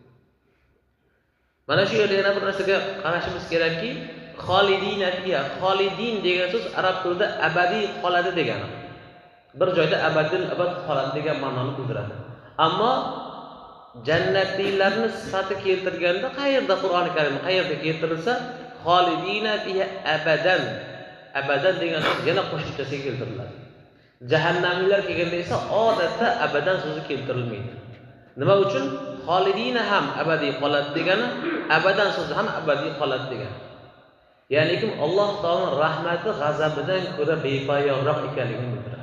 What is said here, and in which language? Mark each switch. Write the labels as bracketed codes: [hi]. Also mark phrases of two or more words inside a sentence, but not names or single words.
[uz] Mana shu yerda yana bir narsaga qarashimiz kerakki, [ar] خالدين فيها, [uz] xolidin degan so'z arab tilida abadiy qoladi degani. Bir joyda [ar] أبد الأبد [uz] qoladi degan ma'noni bildiradi. Ammo jannatiylarning sifati keltirganda qayerda Qur'oni Karim qayerda keltirilsa, [ar] خالدين فيها أبدا, [uz] abadan degan so'z yana qo'shimchasiga keltiriladi. Jahannamiylar kelganda esa odatda abadan so'zi keltirilmaydi. Nima uchun? Xolidina ham abadiy qoladi degani, abadan so'zi ham abadiy qoladi degani. Ya'ni kim Alloh taoloning rahmati g'azabidan ko'ra bepoyonroq ekanligini bildiradi.